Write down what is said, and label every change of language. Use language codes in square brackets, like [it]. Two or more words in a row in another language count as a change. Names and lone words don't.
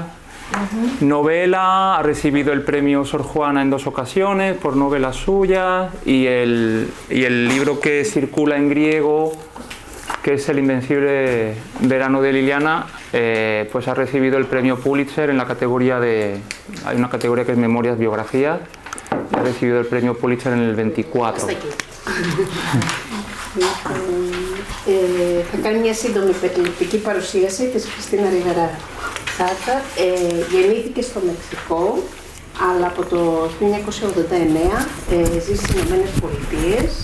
[es] Novela, ha recibido el premio Sor Juana en 2 ocasiones por novelas suyas, y el libro que circula en griego, que es El invencible verano de Liliana, pues ha recibido el premio Pulitzer en la categoría hay una categoría que es Memorias Biografías, ha recibido el premio Pulitzer en el 24. [el] Θα κάνει μια σύντομη περιληπτική παρουσίαση της Κριστίνα Ριβέρα Garza. Γεννήθηκε στο Μεξικό, αλλά από το 1989 ζει στις Ηνωμένες Πολιτείες.